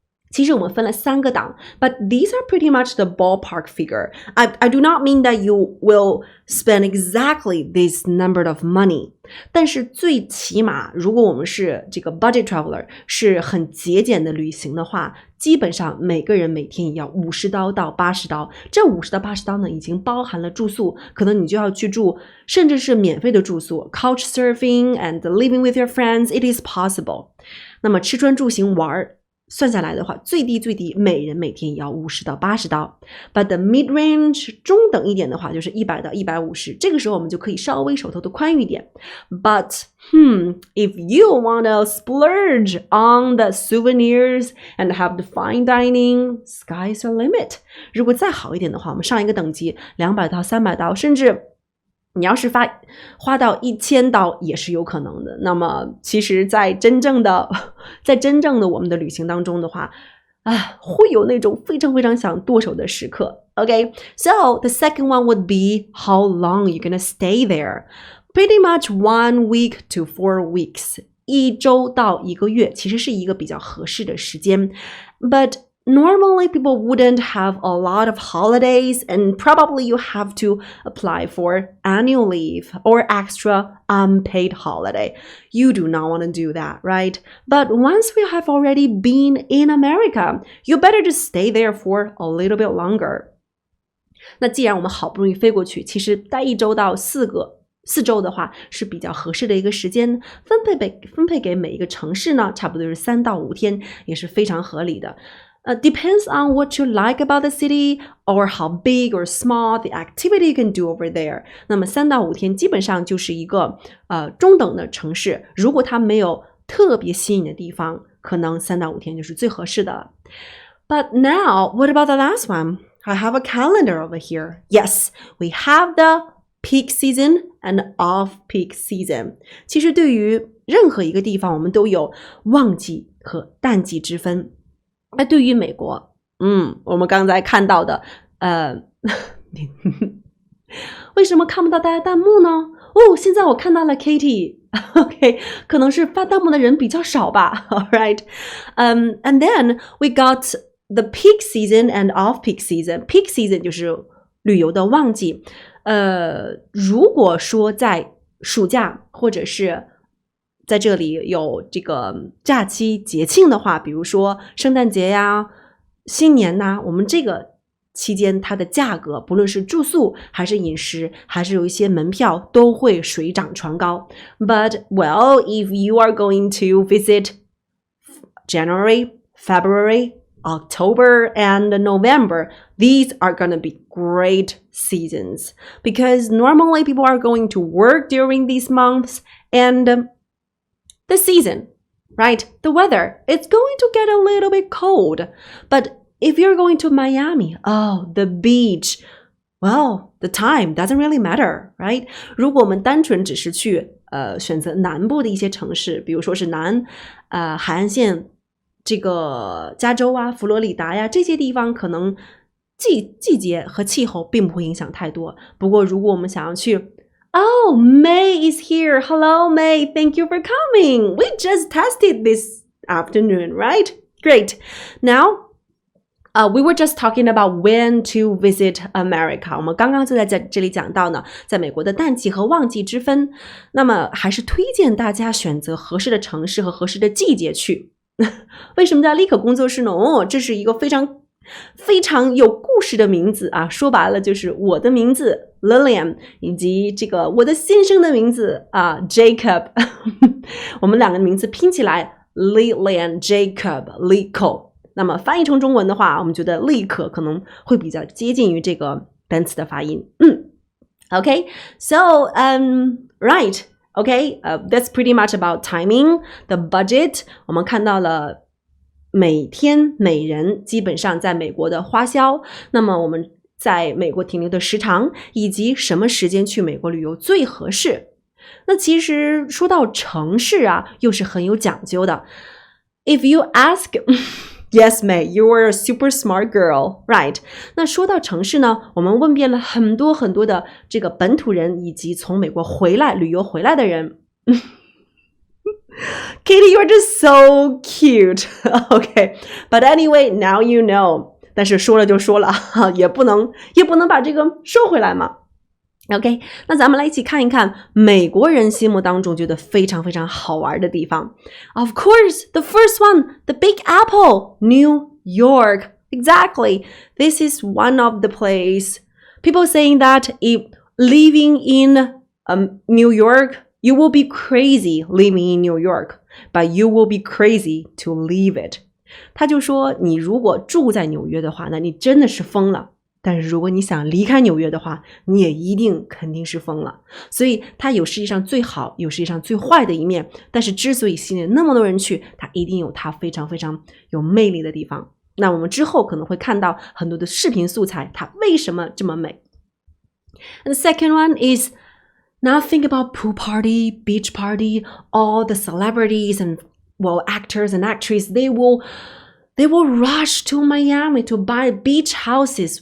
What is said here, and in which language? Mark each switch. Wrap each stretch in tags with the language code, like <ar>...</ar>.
<zh>其实我们分了3个档</zh> <en>but these are pretty much the ballpark figure. I do not mean that you will spend exactly this number of money.</en> <zh>但是最起码如果我们是这个</zh> <en>budget traveler</en> <zh>是很节俭的旅行的话，基本上每个人每天也要50刀到80刀。这50到80刀呢已经包含了住宿，可能你就要去住甚至是免费的住宿</zh> <en>couch surfing and living with your friends, it is possible.</en> <zh>那么吃穿住行玩算下来的话，最低每人每天也要50到80刀。</zh> <en>But the mid-range</en> <zh>中等一点的话就是100到150，这个时候我们就可以稍微手头的宽裕一点。</zh> <en>But if you want to splurge on the souvenirs and have the fine dining, sky's the limit.</en> <zh>如果再好一点的话，我们上一个等级200到300刀，甚至你要是花到1000刀也是有可能的。那么其实在真正的我们的旅行当中的话会有那种非常非常想剁手的时刻。</zh> <en>Okay, so the second one would be how long you're gonna stay there. Pretty much 1 week to 4 weeks.</en> <zh>1周到1个月其实是一个比较合适的时间。</zh> <en>But normally people wouldn't have a lot of holidays and probably you have to apply for annual leave or extra unpaid holiday. You do not want to do that, right? But once we have already been in America, you better just stay there for a little bit longer.</en> <zh>那既然我们好不容易飞过去，其实待1周到4周的话是比较合适的一个时间，分配给每一个城市呢，差不多是3到5天，也是非常合理的。</zh> <en>Depends on what you like about the city or how big or small the activity you can do over there.</en> <zh>那么3到5天基本上就是一个中等的城市，如果它没有特别吸引的地方，可能3到5天就是最合适的了。</zh> <en>But now, what about the last one? I have a calendar over here. Yes, we have the peak season and off-peak season.</en> <zh>其实对于任何一个地方，我们都有旺季和淡季之分。那对于美国，我们刚才看到的，为什么看不到大家弹幕呢？哦，现在我看到了 Katie。OK， 可能是发弹幕的人比较少吧。</zh> <en>All right. And then we got the peak season and off-peak season. Peak season</en> <zh>就是旅游的旺季。如果说在暑假或者是在这里有这个假期节庆的话，比如说圣诞节呀、新年呐，我们这个期间它的价格，不论是住宿还是饮食，还是有一些门票都会水涨船高。</zh> <en>But well, if you are going to visit January, February, October and November, these are going to be great seasons because normally people are going to work during these months and the season, right? The weather, it's going to get a little bit cold. But if you're going to Miami, oh, the beach, well, the time doesn't really matter, right?</en> <zh>如果我们单纯只是去选择南部的一些城市，比如说是海岸线这个加州啊、佛罗里达呀这些地方，可能季节和气候并不会影响太多。不过如果我们想要去</zh> <en>Oh, May is here. Hello, May. Thank you for coming. We just tested this afternoon, right? Great. Now, we were just talking about when to visit America.</en> <zh>我们刚刚就在这里讲到呢，在美国的淡季和旺季之分。那么还是推荐大家选择合适的城市和合适的季节去。为什么叫立可工作室呢？这是一个非常有故事的名字啊，说白了就是我的名字 Lillian 以及这个我的先生的名字啊 Jacob 我们两个名字拼起来 Lillian Jacob Lico， 那么翻译成中文的话，我们觉得立可可能会比较接近于这个单词的发音。</zh> <en>Okay, so right, okay, that's pretty much about timing, the budget.</en> <zh>我们看到了每天每人基本上在美国的花销，那么我们在美国停留的时长，以及什么时间去美国旅游最合适。那其实说到城市啊，又是很有讲究的。</zh> <en>If you ask, yes, May, you are a super smart girl, right?</en> <zh>那说到城市呢，我们问遍了很多的这个本土人，以及从美国旅游回来的人。</zh> <en>Katie, you're just so cute. Okay, but anyway, now you know.</en> <zh>但是说了就说了，也不能把这个收回来嘛。 OK, 那咱们来一起看一看美国人心目当中觉得非常好玩的地方。</zh> <en>Of course, the first one, the Big Apple, New York. Exactly. This is one of the place. People saying that if living in New York,You will be crazy living in New York, but you will be crazy to leave it.</en> <zh>他就说，你如果住在纽约的话，那你真的是疯了。但是如果你想离开纽约的话，你也肯定是疯了。所以它有世界上最好，有世界上最坏的一面。但是之所以吸引那么多人去，它一定有它非常有魅力的地方。那我们之后可能会看到很多的视频素材，它为什么这么美。</zh> <en>And the second one is...Now think about pool party, beach party, all the celebrities and actors and actresses, they will rush to Miami to buy beach houses.</en>